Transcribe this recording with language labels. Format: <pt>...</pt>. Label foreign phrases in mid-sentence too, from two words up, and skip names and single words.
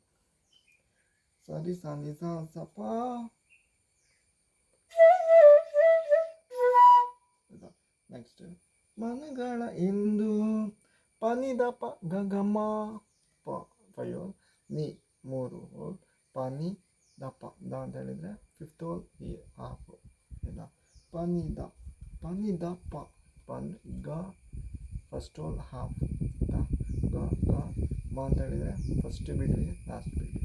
<kn>ಸರಿ ಸ ನಿ ಸ ಸ ಪ, ನೆಕ್ಸ್ಟ್ ಮನಗಳ ಇಂದು ಪನಿದ ಪ ಗಗಮ ಪ 5 ಹೋಲ್, ನೀ 3 ಹೋಲ್, ಪನಿ ದ ಪ ದ ಅಂತ ಹೇಳಿದರೆ 5th ಹೋಲ್ ಈ ಹಾಫ್, ಆಯಿತಾ? ಪನಿ ದ ಪ ಪನ್ ಗ</kn> <en>first hole half</en> <kn>ಆಯಿತಾ. ಗ ಗ ಮ ಅಂತ ಹೇಳಿದರೆ ಫಸ್ಟ್ ಬಿಡ್ರಿ ಲಾಸ್ಟ್ ಬಿಡ್ರಿ.</kn>